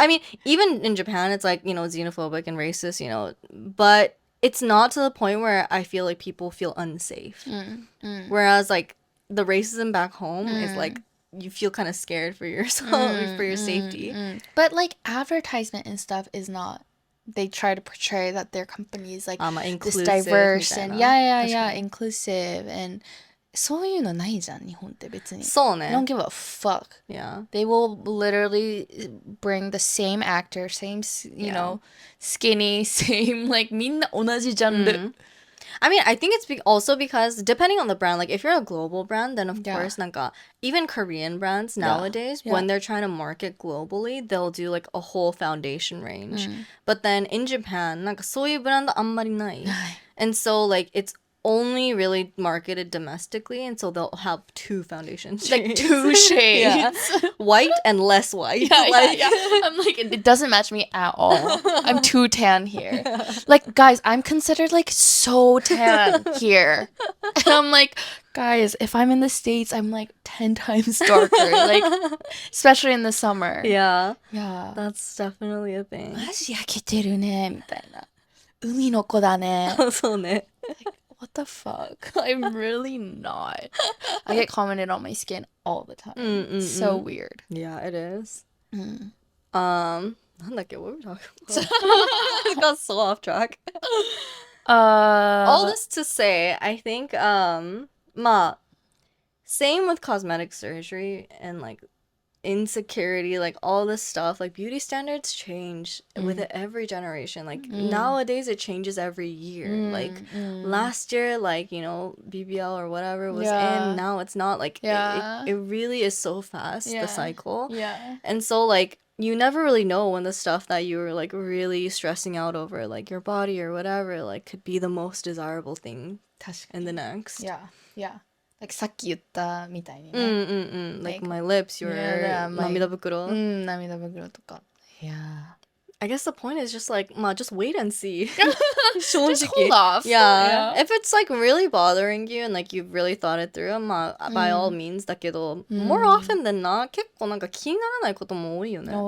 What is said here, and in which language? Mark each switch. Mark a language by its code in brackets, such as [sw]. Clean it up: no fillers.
[en] I mean, even in Japan it's like, you know, xenophobic and racist, you know, but it's not to the point where I feel like people feel unsafe. Whereas like the racism back home is like you feel kind of scared for yourself for your safety. But like advertisement and stuff is not. They try to portray that their company is like this Inclusive diverse [ja] みたい [en] and [ja] な。 [en] yeah, [ja] 確かに。 [en] inclusive and [ja] そういうのないじゃん、日本って別に。そうね。 [en] They don't give a fuck. Yeah. They will literally bring the same actor, same, you know, skinny, same, like [ja] みんな同じジャンル。 [en] I mean, I think it's also because depending on the brand, like if you're a global brand, then of Yeah. course, なんか even Korean brands nowadays, Yeah. when they're trying to market globally, they'll do like a whole foundation range. But then in Japan, [ja] なんかそういうブランドあんまりない。 [en] And so like it's only really marketed domestically, and so they'll have two foundation shades. Like two shades. Yeah. White and less white. Yeah, like, yeah. I'm like, it doesn't match me at all. I'm too tan here. Like, guys, I'm considered like so tan here. And I'm like, guys, if I'm in the States, I'm like 10 times darker. Like, especially in the summer. Yeah. Yeah. That's definitely a thing. [ja] マジ焼けてるね、みたいな。海の子だね。そうね。 [en] What the fuck? I'm really not. I get commented on my skin all the time. It's so weird. Yeah, it is. [ja] なんだっけ? [en] What were we talking about? We got so off track. All this to say, I think, まあ, same with cosmetic surgery and like insecurity, like all this stuff, like beauty standards change with every generation. Like nowadays it changes every year. Like last year, like, you know, BBL or whatever was in, now it's not. Like it really is so fast, the cycle. Yeah. And so like you never really know when the stuff that you were like really stressing out over, like your body or whatever, like could be the most desirable thing in the next. Yeah, yeah. [ja] Like さっき言ったみたいにね。 [en] Like my lips, your 涙袋. [ja] 涙袋とか。Yeah. [en] I guess the point is just like, just wait and see. Just hold off. Yeah. If it's like really bothering you and like you've really thought it through, by all means [ja] だけど, [en] more often than not, [ja] 結構なんか気にならないことも多いよね。